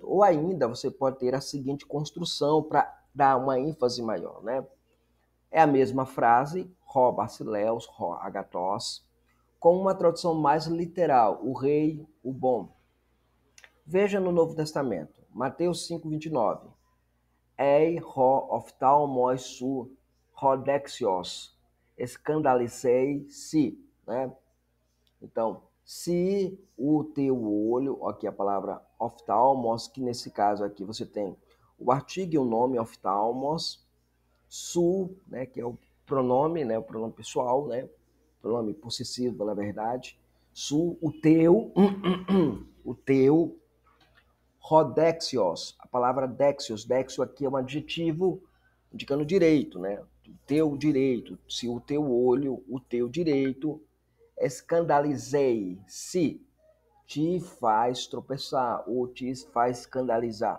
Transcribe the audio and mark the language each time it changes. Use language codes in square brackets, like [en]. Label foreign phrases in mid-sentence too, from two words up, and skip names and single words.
[pt] Ou ainda você pode ter a seguinte construção para dar uma ênfase maior, né? É a mesma frase, [el] ὁ βασιλεύς, ὁ ἀγαθός, [pt] com uma tradução mais literal, o rei, o bom. Veja no Novo Testamento, Mateus 5:29. [el] εἰ ὁ ὀφθαλμός σου ὁ δεξιός, [pt] escandalizei-se, né? Então, se o teu olho, aqui a palavra oftalmos, que nesse caso aqui você tem o artigo e o nome oftalmos, su, né, que é o pronome, né, o pronome pessoal, né, pronome possessivo, na verdade, su, o teu, o teu, rodexios, a palavra dexios, dexio aqui é um adjetivo indicando direito, né, o teu direito, se o teu olho, o teu direito, escandalizei, se te faz tropeçar ou te faz escandalizar.